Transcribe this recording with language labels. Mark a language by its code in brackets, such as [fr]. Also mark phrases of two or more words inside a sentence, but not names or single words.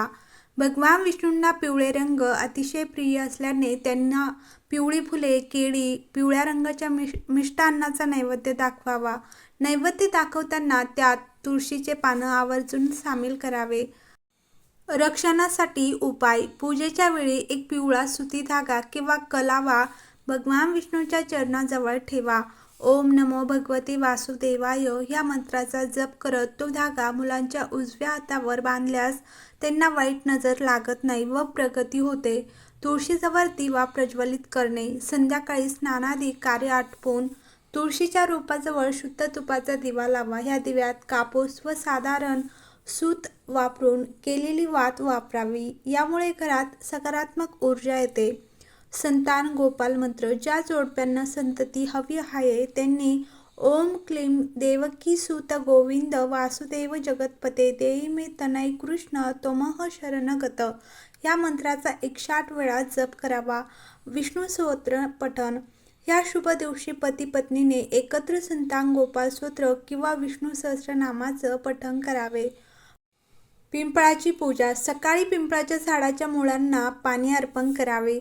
[mr] भगवान विष्णूंना पिवळे रंग अतिशय प्रिय असल्याने त्यांना पिवळी फुले, केळी, पिवळ्या रंगाच्या मिष्टान्नाचा नैवेद्य दाखवावा. नैवेद्य दाखवताना त्यात तुळशीचे पानं आवर्जून सामील करावे. रक्षणासाठी उपाय: पूजेच्या वेळी एक पिवळा सुती धागा किंवा कलावा भगवान विष्णूंच्या चरणाजवळ ठेवा. [sa] ओम नमो भगवते वासुदेवाय [mr] या मंत्राचा जप करत तो धागा मुलांच्या उजव्या हातावर बांधल्यास त्यांना वाईट नजर लागत नाही व प्रगती होते. तुळशीजवळ दिवा प्रज्वलित करणे: संध्याकाळी स्नानादी कार्य आटोपून तुळशीच्या रोपाजवळ शुद्ध तुपाचा दिवा लावा. ह्या दिव्यात कापूस व साधारण सूत वापरून केलेली वात वापरावी. यामुळे घरात सकारात्मक ऊर्जा येते. संतान गोपाल मंत्र: ज्या जोडप्यांना संतती हवी आहे त्यांनी [sa] ओम क्लीं देवकी सूत गोविंद वासुदेव जगतपते देई मे तनय कृष्ण त्वमः शरणगत [mr] या मंत्राचा 108 वेळा जप करावा. विष्णू स्तोत्र पठण: या शुभ दिवशी पती पत्नीने एकत्र संतान गोपाल स्तोत्र किंवा विष्णू सहस्रनामाचं पठण करावे. पिंपळाची पूजा: सकाळी पिंपळाच्या झाडाच्या मुळांना पाणी अर्पण करावे.